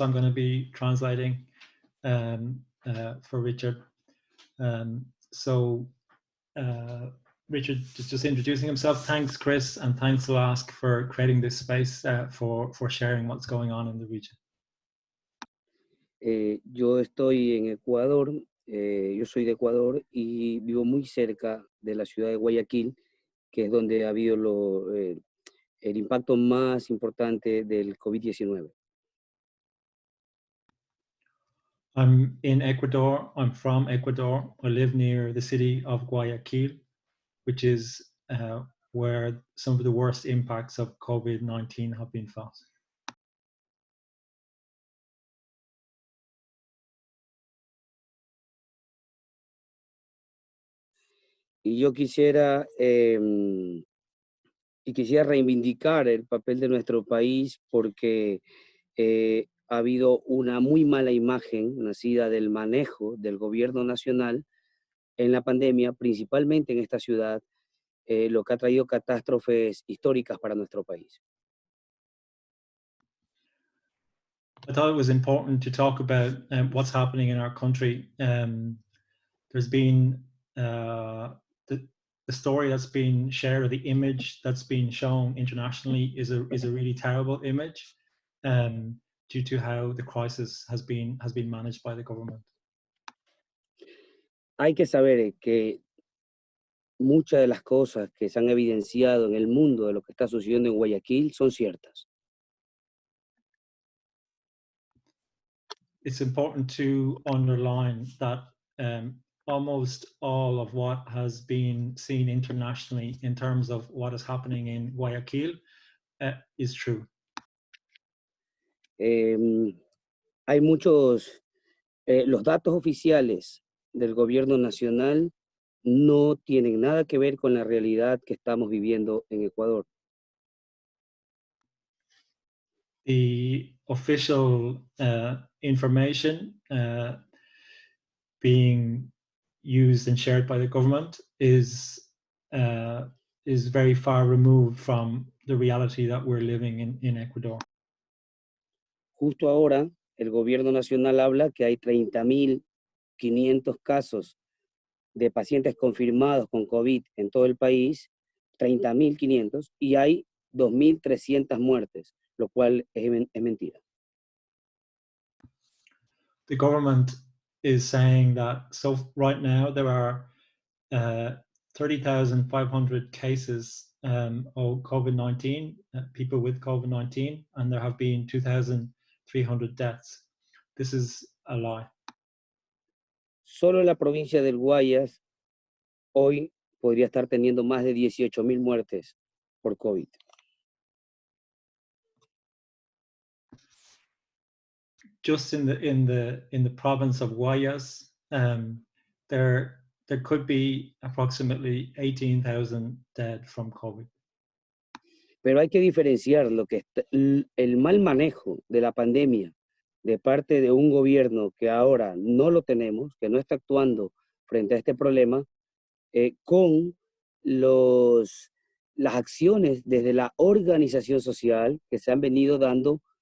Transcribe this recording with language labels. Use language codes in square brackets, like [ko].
[en] I'm going to be translating for Richard. Richard just introducing himself. Thanks, Chris, and thanks LASC for creating this space for sharing what's going on in the region. [es] Yo estoy en Ecuador, yo soy de Ecuador y vivo muy cerca de la ciudad de Guayaquil, que es donde ha habido el impacto más importante del COVID-19. [en] I'm in Ecuador. I'm from Ecuador. I live near the city of Guayaquil, which is where some of the worst impacts of COVID-19 have been felt. [es] Y yo quisiera reivindicar el papel de nuestro país porque ha habido una muy mala imagen nacida del manejo del gobierno nacional en la pandemia, principalmente en esta ciudad, lo que ha traído catástrofes históricas para nuestro país. [en] I thought it was important to talk about what's happening in our country. There's been the story that's been shared, or the image that's been shown internationally is a really terrible image due to how the crisis has been managed by the government. [es] Hay que saber que muchas de las cosas que se han evidenciado en el mundo de lo que está sucediendo en Guayaquil son ciertas. [en] It's important to underline that almost all of what has been seen internationally in terms of what is happening in Guayaquil is true. [es] Hay muchos, los datos oficiales del gobierno nacional no tienen nada que ver con la realidad que estamos viviendo en Ecuador. [en] The official information being used and shared by the government is very far removed from the reality that we're living in Ecuador. [es] Justo ahora, el gobierno nacional habla que hay 30.500 casos de pacientes confirmados con COVID en todo el país, 30.500, y hay 2.300 muertes, lo cual es mentira. [en] The government is saying that right now there are 30,500 cases of COVID-19, people with COVID-19, and there have been 2,300 deaths. This is a lie. [es] Solo en la provincia del Guayas hoy podría estar teniendo más de 18.000 muertes por COVID. [en] Just in the province of Guayas, there could be approximately 18,000 dead from COVID. [es] Pero hay que diferenciar lo que el mal manejo de la pandemia de parte de un gobierno que ahora no lo tenemos, que no está actuando frente a este problema, con las acciones desde la organización social que se han venido dando